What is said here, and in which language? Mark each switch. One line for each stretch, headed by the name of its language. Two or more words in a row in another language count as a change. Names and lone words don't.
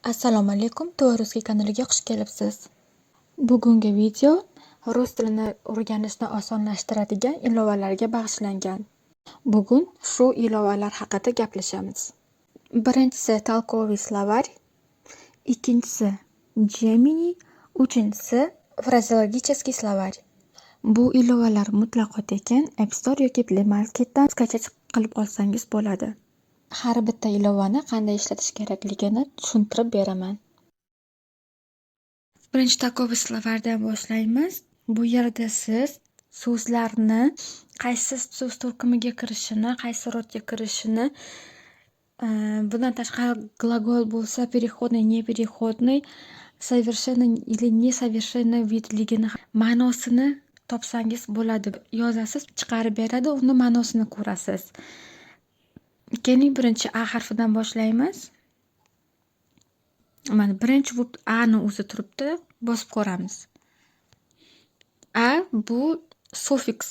Uzbek: Assalomu alaykum, To'g'ri kanaliga xush kelibsiz. Bugungi video rus tilini o'rganishni osonlashtiradigan ilovalarga bag'ishlangan. Bugun shu ilovalar haqida gaplashamiz. Birinchisi
Russian: толковый словарь,
Uzbek: ikkinchisi Gemini, uchinchisi
Russian: фразеологический словарь.
Uzbek: Bu ilovalar mutlaqo tekin, App Store yoki Play Marketdan skачать qilib olsangiz bo'ladi. Har bitta ilovani qanday ishlatish kerakligini tushuntirib beraman. Birinchi
Russian: толковый словарьdan
Uzbek: boshlaymiz. Bu yerda siz so'zlarni qaysi so'z turkumiga kirishini, qaysi rodga kirishini, bundan tashqari glagol bo'lsa
Russian: переходный, непереходный, совершенный или несовершенный
Uzbek: vidligini, ma'nosini topsangiz bo'ladi. Yozasiz, chiqarib beradi, uni ma'nosini ko'rasiz. Keling, birinchi A harfidan boshlaymiz. Mana birinchi bo'lib A ni o'zi turibdi, bosib ko'ramiz. A bu sufiks.